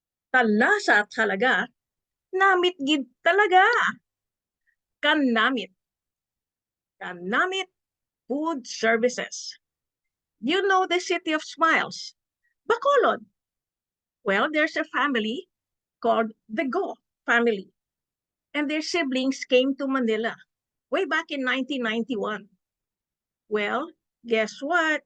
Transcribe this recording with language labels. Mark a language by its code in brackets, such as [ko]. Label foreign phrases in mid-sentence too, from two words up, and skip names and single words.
[tl] talasa at halaga, [hil] namit gid talaga. Kanamit. Kanamit Food Services. [en] You know the City of Smiles, Bacolod. Well, there's a family called the Go family, and their siblings came to Manila way back in 1991. Well, guess what?